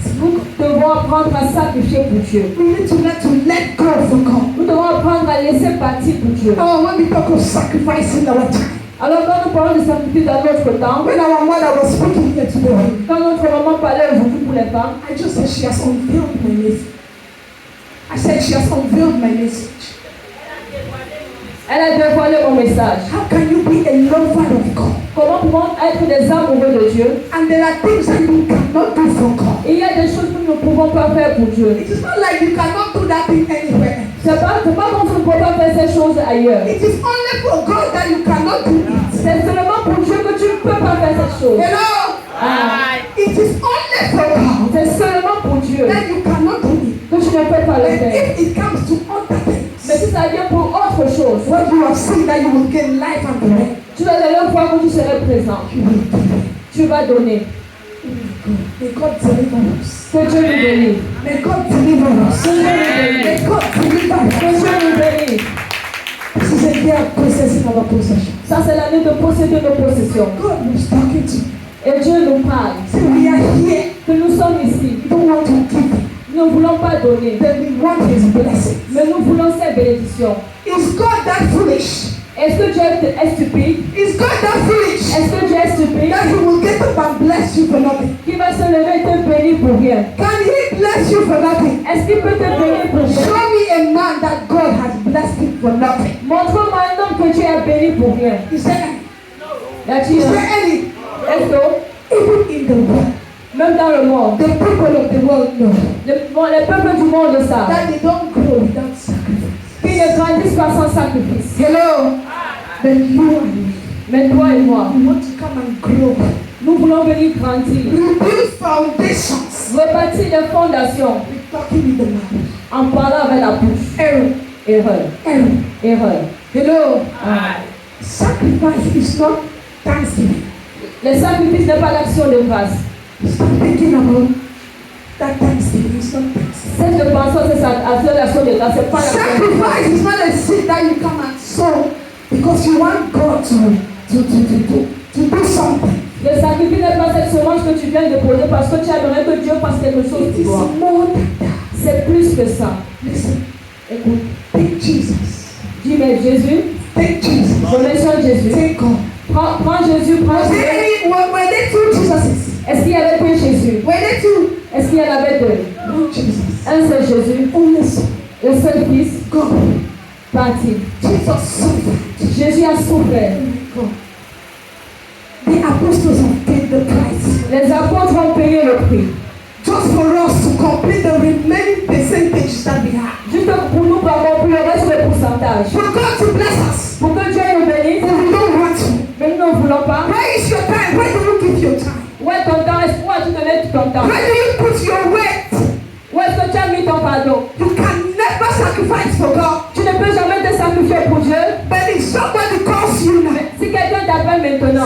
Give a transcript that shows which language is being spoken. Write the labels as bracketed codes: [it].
[fr] Nous devons apprendre à sacrifier pour Dieu. [en] We need to learn to let go for God. [fr] Nous devons apprendre à laisser partir pour Dieu. [en] Oh, when we talk of sacrificing our time, [fr] Alors quand nous parlons de sacrifice dans notre temps, [en] when our mother was speaking here today, [fr] quand notre maman parlait aujourd'hui pour les femmes, [en] I just said she has unveiled my message. I said she has unveiled my message. [fr] elle a dévoilé mon message. [en] How can you be a lover of God? [fr] Comment pouvons être des amoureux de Dieu? [en] And there are things that you cannot do for God. [fr] Et il y a des choses que nous ne pouvons pas faire pour Dieu. [en] It is not like you cannot do that thing anywhere. [fr] C'est pas comme si nous ne pouvons pas faire ces choses ailleurs. [en] It is only for God that you cannot do it. [fr] C'est seulement pour Dieu que tu ne peux pas faire cette chose. [en] Hello? Ah, It is only for God [fr] c'est seulement pour Dieu [en] that you cannot do it. [fr] que tu ne peux pas le [en] And [fr] faire. [en] if it comes to other [fr] Mais [en] things, [fr] si ça vient pour autre chose, [en] when you have seen that you will gain life and the rest, [fr] tu vas aller voir que tu serais présent. [en] you will do it. [fr] Tu vas donner. [en] May God deliver us. [fr] Que Dieu nous bénisse. [en] May God deliver us. May God deliver [fr] Que [en] us. [fr] Dieu nous bénisse. [en] This is a year of possessing our possession. [fr] Ça, c'est l'année de posséder nos possessions. [en] God was talking to me. [fr] Et Dieu nous parle. [en] Say, we are here. [fr] Que nous sommes ici. [en] We don't want to give it. [fr] Nous ne voulons pas donner. [en] Then we want his blessing. [fr] Mais nous voulons ses bénédictions. [en] Is God that foolish? [fr] Est-ce que Dieu est stupide? [en] Is God that foolish? [fr] Est-ce que Dieu est stupide? [en] That he will get up and bless you for nothing? [fr] Qui va se lever et te bénir pour rien? [en] Can he bless you for nothing? [fr] Est-ce qu'il peut te bénir pour [en] Show [fr] rien? [en] me a man that God has blessed him for nothing. [fr] Montre-moi un homme que Dieu a béni pour rien. [en] Is there [fr] Y a-t-il [en] is [fr] un? [en] there any? [fr] Est-ce que, [en] Even in the world, [fr] même dans le monde, [en] the people of the world know [fr] les peuples du monde savent [en] that they don't grow without sacrifice. [fr] qu'ils ne grandissent pas sans sacrifice. [en] Hello? Then you and me, [fr] Mais toi et moi, [en] we want to come and grow. [fr] nous voulons venir grandir, [en] Rebuild foundations. [fr] rebâtir les fondations [en] We're talking with the mouth. [fr] en parlant avec la bouche. [en] Error. [fr] Erreur, [en] Error. [fr] erreur. [en] Hello? Ah. Sacrifice is not thanksgiving. [fr] Le sacrifice n'est pas l'action de grâce. [en] Stop thinking about that thanksgiving. It's not thanksgiving. [fr] Cette je pense que c'est l'action de grâce, c'est pas l'action de grâce. [en] Sacrifice is not a seed that you come and sow because you want God to do something. [fr] Le sacrifice n'est pas cette semence que tu viens de poser parce que tu aimerais que Dieu fasse quelque chose [en] It [fr] pour toi. [en] is more than that. [fr] C'est plus que ça. [en] Listen, [fr] Écoute, [en] take Jesus. [fr] dis mais Jésus, [en] Take Jesus. [fr] je mets sur Jésus. [en] Take God. [fr] Prends Jésus, prends [en] Was there [fr] Jésus. [en] any, were there two Jesuses? [fr] Est-ce qu'il y avait deux Jésus? [en] Were there two? [fr] Est-ce qu'il y en avait deux? [en] One Jesus. [fr] Un seul Jésus, [en] Only Son. [fr] le seul Fils, [en] God. [fr] parti. [en] Jesus suffered. [fr] Jésus a souffert. [en] God. The apostles have paid the price. [fr] Les apôtres ont payé le prix. [en] Just for us to complete the remaining percentage that we have. [fr] Juste pour nous, pour accomplir le reste des pourcentages. [en] For God to bless us. [fr] Pour que Dieu nous bénisse, [en] But we don't want to. [fr] mais nous ne voulons pas. [en] Where is your time? Where do you give your time? [fr] Où est ton temps? Où as-tu donné tout ton temps? [en] Where do you put your weight? [fr] Où est-ce que tu as mis ton fardeau? [en] You can never sacrifice for God. [fr] Tu ne peux jamais te sacrifier pour Dieu. [en] But if somebody calls you now, [fr] Si quelqu'un t'appelle maintenant,